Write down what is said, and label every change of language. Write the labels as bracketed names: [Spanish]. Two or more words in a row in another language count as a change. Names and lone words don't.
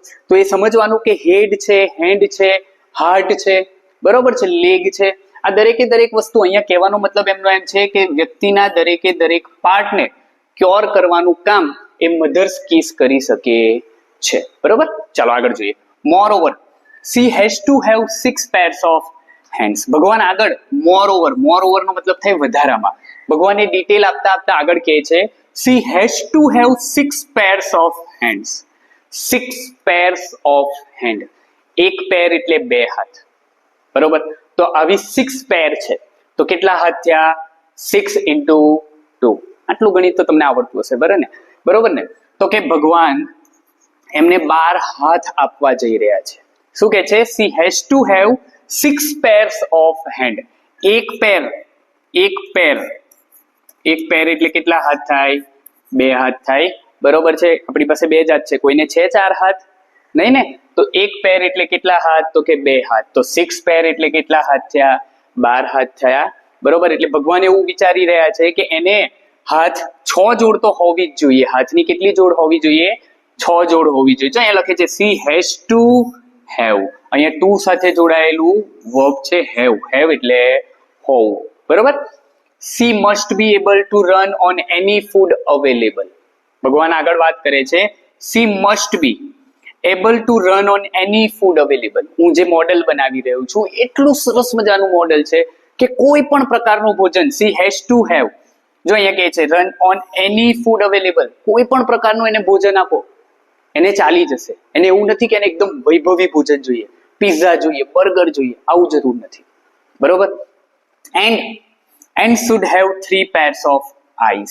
[Gujarati] તો એ સમજવાનું કે હેડ છે, હેન્ડ છે, હાર્ટ છે, બરોબર છે, લેગ છે, આ દરેકે દરેક વસ્તુ અહીંયા કહેવાનો મતલબ એમનો એમ છે કે વ્યક્તિના દરેકે દરેક પાર્ટને ક્યોર કરવાનું કામ એ [English] mother's kiss [Gujarati] કરી શકે છે. બરોબર? ચાલો આગળ જોઈએ. મોર ઓવર [English] she has to have 6 pairs of hands. [Gujarati] ભગવાન આગળ મોર ઓવર નો મતલબ થાય વધારામાં. ભગવાન એ ડિટેલ આપતા આપતા આગળ કહે છે [English] she has to have 6 pairs of hands. 6 pairs of hand. [Gujarati] એક પેર એટલે 2 હાથ. બરોબર? તો આવી 6 પેર છે તો કેટલા હાથ થયા? [English] 6 into 2. [Gujarati] આટલું ગણિત તો તમને આવડતું હશે, બરોબર ને? તો કે ભગવાન એમને 12 હાથ આપવા જઈ રહ્યા છે. શું કે છે? [English] she has to have 6 pairs of hand. [Gujarati] એક પેર એટલે કેટલા હાથ થાય? 2 હાથ થાય. બરોબર છે? આપણી પાસે 2 જ હાથ છે, કોઈને છે 4 હાથ? નહીં ને? તો એક પેર એટલે કેટલા હાથ? તો કે 2 હાથ. તો 6 પેર એટલે કેટલા હાથ થયા? 12 હાથ થયા. બરોબર? એટલે ભગવાન એવું વિચારી રહ્યા છે કે એને હાથ 6 જોડ તો હોવી જ જોઈએ. હાથની કેટલી જોડ હોવી જોઈએ? 6 જોડ હોવી જોઈએ. જો અહીંયા લખે છે [English] she has to have. [Gujarati] અહીંયા ટુ સાથે જોડાયેલું વર્બ છે have. have એટલે હોવું. બરોબર? [English] she must be able to run on any food available. [Gujarati] ભગવાન આગળ વાત કરે છે [English] she must be able to run on any food available. [Gujarati] હું જે મોડેલ બનાવી રહ્યો છું એટલું સરસ મજાનું મોડેલ છે કે કોઈ પણ પ્રકારનું ભોજન [English] she has to have. [Gujarati] જો અહીંયા કહે છે [English] run on any food available, [Gujarati] કોઈ પણ પ્રકારનું એને ભોજન આપો એને ચાલી જશે. એને એવું નથી કે એને એકદમ વૈભવી ભોજન જોઈએ, પિઝા જોઈએ, બર્ગર જોઈએ, આવું જરૂર નથી. [English] બરોબર. and should have 3 pairs of eyes.